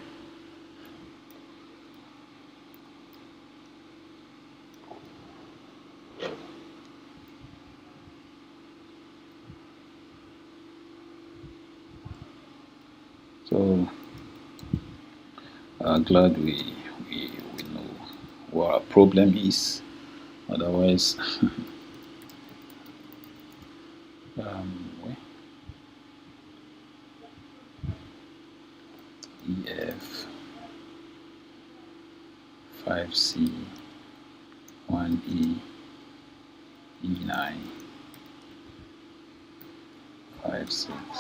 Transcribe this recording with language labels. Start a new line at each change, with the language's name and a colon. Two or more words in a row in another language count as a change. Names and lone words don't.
English: So glad we know what our problem is. Otherwise, wait, EF 5C 1E E9 5 6.